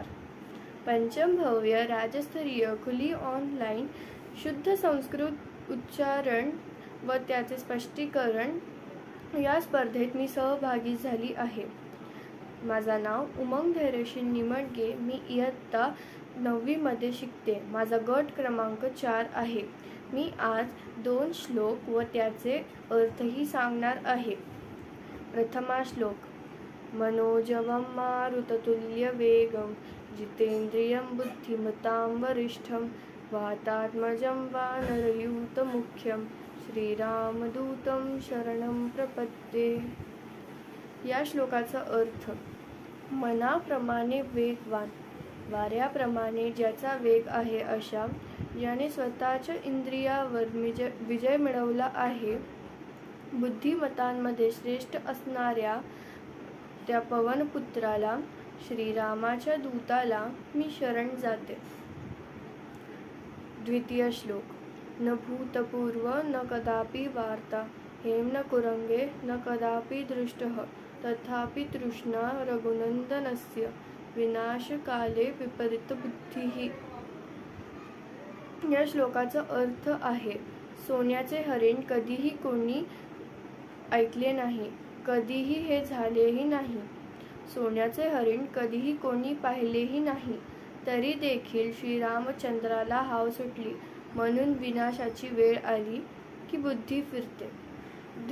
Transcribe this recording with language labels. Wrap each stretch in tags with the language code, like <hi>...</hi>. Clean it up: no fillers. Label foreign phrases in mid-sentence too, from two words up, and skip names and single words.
<mr>पंचमभव्य राज्यस्तरीय खुली ऑनलाईन शुद्ध संस्कृत उच्चारण व त्याचे स्पष्टीकरण या स्पर्धेत मी सहभागी झाली आहे. माझा नाव उमंग धैर्यशील निमडगे. मी इयत्ता 9वी मध्ये शिकते. माझा गट क्रमांक 4 आहे. मी आज 2 श्लोक व त्याचे अर्थही सांगणार आहे. प्रथमा श्लोक.</mr> <sa>मनोजवं मारुततुल्यवेगं जितेन्द्रियं बुद्धिमतां वरिष्ठं वातात्मजं वानरयूथमुख्यं श्रीरामदूतं शरणं प्रपद्ये.</sa> <mr>या श्लोकाचा अर्थ. मनाप्रमाणे वेगवान, वाऱ्याप्रमाणे ज्याचा वेग आहे अशा, ज्याने स्वतःच्या इंद्रियावर विजय मिळवला आहे, बुद्धिमतांमध्ये श्रेष्ठ असणाऱ्या त्या पवनपुत्राला, श्रीरामाच्या दूताला मी शरण जाते. द्वितीय श्लोक.</mr> <sa>न भूतपूर्व न कदापि वार्ता हेम कुरंगे न कदापि दृष्टः तथापि तृष्णा रघुनंदनस्य विनाशकाले विपरीत बुद्धिः.</sa> <mr>या श्लोकाचा अर्थ आहे, सोन्याचे हरिण कधीही कोणी ऐकले नाही, कधीही हे झालेही नाही. सोन्याचे हरिण कधीही कोणी पाहिलेही नाही, तरी देखील श्रीरामचंद्राला हाव सुटली, म्हणून विनाशाची वेळ आली की बुद्धी फिरते.</mr>